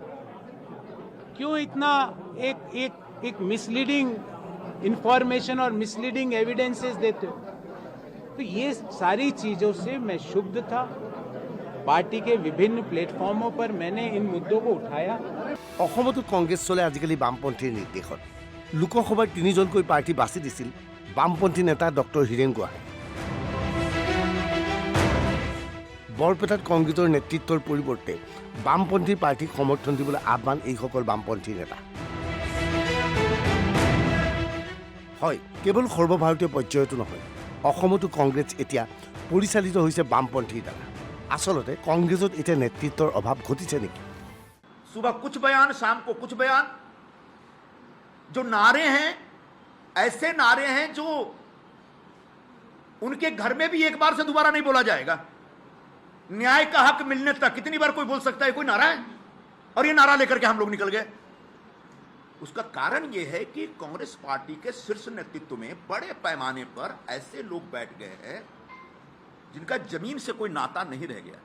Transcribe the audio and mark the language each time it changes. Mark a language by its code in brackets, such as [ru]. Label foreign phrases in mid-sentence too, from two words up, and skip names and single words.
[hi] क्यों इतना एक [en] misleading information [hi] और [en] misleading evidences [hi] देते हो? तो ये सारी चीजों से मैं क्षुब्ध था। पार्टी के विभिन्न प्लेटफॉर्मों पर मैंने इन मुद्दों को उठाया। [as] অসমতো কংগ্ৰেছ চলে আজিকালি বামপন্থীৰ নিৰ্দেশত। লোকসভাৰ 3জনকৈ প্ৰাৰ্থী বাছি দিছিল বামপন্থী নেতা ডক্টৰ হীৰেন গোহাঁই। বৰপেটাত কংগ্ৰেছৰ নেতৃত্বৰ পৰিৱৰ্তে বামপন্থী প্ৰাৰ্থীক সমৰ্থন দিবলৈ আহ্বান এইসকল বামপন্থী নেতা। হয়, কেৱল সৰ্বভাৰতীয় পৰ্যায়তো নহয়, অসমতো কংগ্ৰেছ এতিয়া পৰিচালিত হৈছে বামপন্থীৰ দ্বাৰা। আচলতে কংগ্ৰেছত এতিয়া নেতৃত্বৰ অভাৱ ঘটিছে নেকি? [hi] सुबह कुछ बयान, शाम को कुछ बयान। जो नारे हैं ऐसे नारे हैं जो उनके घर में भी एक बार से दोबारा नहीं बोला जाएगा। न्याय का हक मिलने तक कितनी बार कोई बोल सकता है? कोई नारा है, और ये नारा लेकर के हम लोग निकल गए। उसका कारण यह है कि कांग्रेस पार्टी के शीर्ष नेतृत्व में बड़े पैमाने पर ऐसे लोग बैठ गए हैं जिनका जमीन से कोई नाता नहीं रह गया।